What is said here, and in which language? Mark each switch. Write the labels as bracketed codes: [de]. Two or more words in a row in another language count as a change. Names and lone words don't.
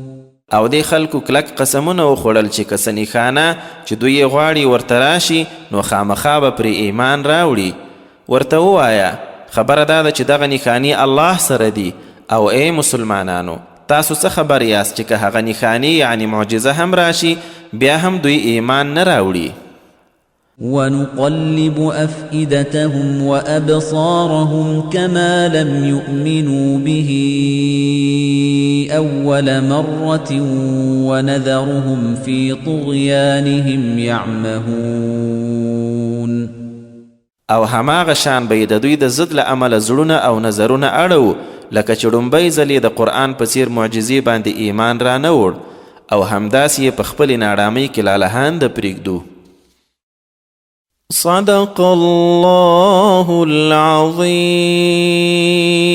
[ps] او دې خلکو کلک قسمونه وخوړل چې که څه نښانه چې دوی یې غواړي ورته راشي نو خامخا به پرې ایمان راوړي. ورته ووایه خبره دا ده چې دغه نښانې الله سره دي، او ای مسلمانانو تاسو څه خبر یاست چې که هغه نښانې یعنی معجزه هم راشي بیا هم دوی ایمان نه راوړي. [ar] وَنُقَلِّبُ أَفْئِدَتَهُمْ وَأَبْصَارَهُمْ كَمَا لَمْ يُؤْمِنُوا بِهِ أَوَّلَ مَرَّةٍ وَنَذَرُهُمْ فِي طُغْيَانِهِمْ يَعْمَهُونَ. [ps] او هماغه شان به د دوی د ضد له امله زړونه او نظرونه اړو، لکه چې ړومبی ځل یې د قرآن په څیر معجزې باندې ایمان را نه وړ، او همداسې یې په خپلې ناړامۍ کې لالهانده پرېږدو. [ar] صدق الله العظيم.